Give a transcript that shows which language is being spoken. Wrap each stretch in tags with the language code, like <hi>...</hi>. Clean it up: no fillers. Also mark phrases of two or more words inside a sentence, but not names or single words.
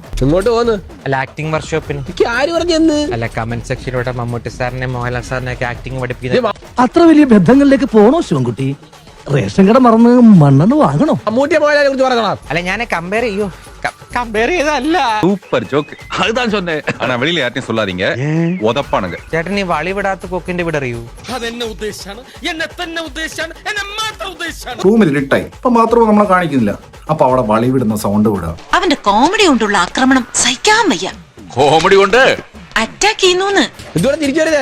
<ml>ഇങ്ങോട്ട് പോന്ന് അല്ല ആക്ടിംഗ് വർക്ക്ഷോപ്പിന് ആര് പറഞ്ഞെന്ന് അല്ല കമന്റ് സെക്ഷനിലൂടെ മമ്മൂട്ടി സാറിനെ മോഹൻലാൽ സാറിനെ ഒക്കെ ആക്ടിംഗ് പഠിപ്പിക്കുന്നത് അത്ര വലിയ ബന്ധങ്ങളിലേക്ക് പോണോ ശിവൻകുട്ടി? റേഷൻ കട മറന്ന് മണ്ണെണ്ണ വാങ്ങണോ? മമ്മൂട്ടിയെ മോഹൻലാലിനെ കുറിച്ച് പറയണം. അല്ല ഞാൻ കമ്പയർ ചെയ്തല്ല.</ml> <ta>சூப்பர் ஜோக் அதுதான் சொன்னேன் ஆனா வெளியில யார்ட்டையும் சொல்லாதீங்க உதப்பானுங்க</ta> <ml>ചേട്ടൻ ഈ വളി വിടാത്ത കൊക്കിന്റെ ഇവിടെ അറിയൂ? റൂമിൽ ഇരുട്ടായി അപ്പൊ മാത്രമേ നമ്മളെ കാണിക്കുന്നില്ല. അപ്പൊ അവിടെ വളി വിടുന്ന സൗണ്ട് വിടുക. അവന്റെ കോമഡി കൊണ്ടുള്ള ആക്രമണം സഹിക്കാൻ വയ്യ. കോമഡി കൊണ്ട് അറ്റാക്ക് ചെയ്യുന്നു. ഇതുവരെ തിരിച്ചു വരുതേ.</ml>